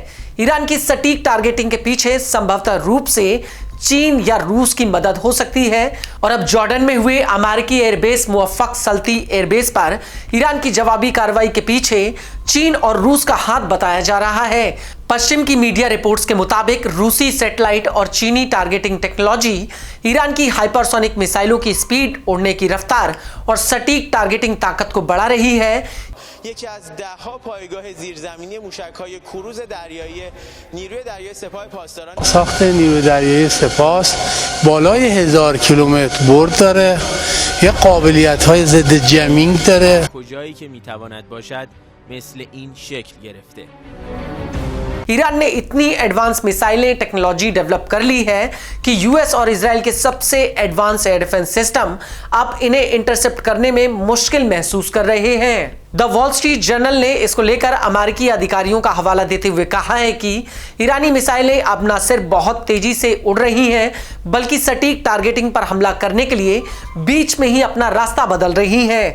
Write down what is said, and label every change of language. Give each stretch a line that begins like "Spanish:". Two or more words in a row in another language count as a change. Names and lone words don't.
Hindi: ईरान की सटीक टारगेटिंग के पीछे संभवतः रूप से चीन या रूस की मदद हो सकती है और अब जॉर्डन में हुए अमेरिकी एयरबेस मुवफ्फक सल्ती एयरबेस पर ईरान की जवाबी कार्रवाई के पीछे चीन और रूस का हाथ बताया जा रहा है। पश्चिम की मीडिया रिपोर्ट्स के मुताबिक रूसी सैटेलाइट और चीनी
English: targeting technology
Hindi: ईरान की हाइपरसोनिक मिसाइलों की स्पीड, उड़ने की रफ्तार और सटीक टारगेटिंग ताकत को बढ़ा रही है।
Persian: یکی از ده‌ها پایگاه زیرزمینی موشک‌های کروز دریایی نیروی دریایی سپاه پاسداران ساخت نیروی دریایی سپاه بالای 1000 کیلومتر برد داره، یه قابلیت‌های ضد جمینگ داره. کجایی که می‌تواند باشد مثل این شکل گرفته.
Hindi: ईरान ने इतनी
English: advance missiles technology develop
Hindi: कर ली है कि यूएस और इजराइल के सबसे
English: advance air defense system
Hindi: अब इन्हें इंटरसेप्ट करने में मुश्किल महसूस कर रहे हैं। द वॉल स्ट्रीट जर्नल ने इसको लेकर अमेरिकी अधिकारियों का हवाला देते हुए कहा है कि ईरानी मिसाइलें अब न सिर्फ बहुत तेजी से उड़ रही हैं, बल्कि सटीक टारगेटिंग पर हमला करने के लिए बीच में ही अपना रास्ता बदल रही हैं।